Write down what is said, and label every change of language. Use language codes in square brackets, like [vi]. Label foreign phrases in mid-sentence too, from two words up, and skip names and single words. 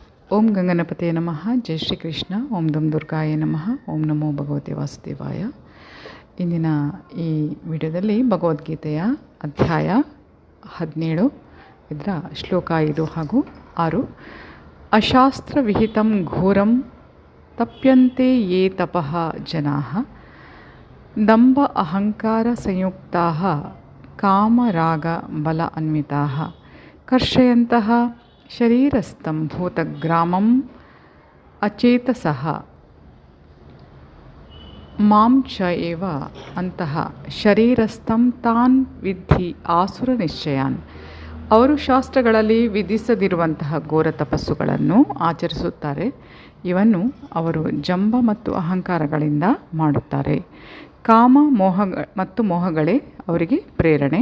[sa] ಓಂ ಗಂಗನಪತಿಯೇ ನಮಃ. ಜೈ ಶ್ರೀ ಕೃಷ್ಣ. ಓಂ ದಂ ದುರ್ಗಾಯ ನಮಃ. ಓಂ ನಮೋ ಭಗವತೆ ವಾಸುದೇವಾಯ. [kn] ಇಂದಿನ ಈ ವಿಡಿಯೋದಲ್ಲಿ ಭಗವದ್ಗೀತೆಯ ಅಧ್ಯಾಯ 17 ಇದರ ಶ್ಲೋಕ 5 ಹಾಗೂ 6. [sa] ಅಶಾಸ್ತ್ರ ವಿಹಿತಂ ಘೋರಂ ತಪ್ಯಂತೆ ಯೇ ತಪಃ ಜನಾಃ ದಂಭ ಅಹಂಕಾರ ಸಂಯುಕ್ತಾಃ ಕಾಮರಾಗ ಬಲ ಅನ್ವಿತಾಃ ಕರ್ಷಯಂತಹ ಶರೀರಸ್ಥಂ ಭೂತಗ್ರಾಮಂ ಅಚೇತಸಃ ಮಾಂ ಚ ಏವ ಅಂತಹ ಶರೀರಸ್ಥಂ ತಾನ್ ವಿದ್ಧಿ ಆಸುರ ನಿಶ್ಚಯಾನ್. [kn] ಅವರು ಶಾಸ್ತ್ರಗಳಲ್ಲಿ ವಿಧಿಸದಿರುವಂತಹ ಘೋರ ತಪಸ್ಸುಗಳನ್ನು ಆಚರಿಸುತ್ತಾರೆ. ಇವನ್ನು ಅವರು ಜಂಬ ಮತ್ತು ಅಹಂಕಾರಗಳಿಂದ ಮಾಡುತ್ತಾರೆ. ಕಾಮ ಮೋಹಗಳೇ ಅವರಿಗೆ ಪ್ರೇರಣೆ.